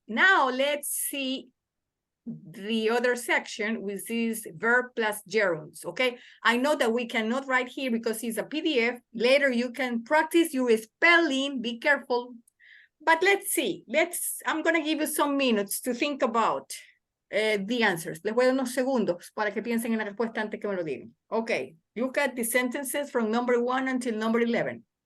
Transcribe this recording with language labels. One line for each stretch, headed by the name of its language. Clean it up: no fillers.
English: Now, let's see the other section, which is verb plus gerunds, okay? I know that we cannot write here because it's a PDF. Later, you can practice your spelling. Be careful. But let's see. I'm going to give you some minutes to think about the answers.
Spanish: Les voy a dar unos segundos para que piensen en la respuesta antes que me lo digan.
English: Okay. Look at the sentences from number 1 until number 11.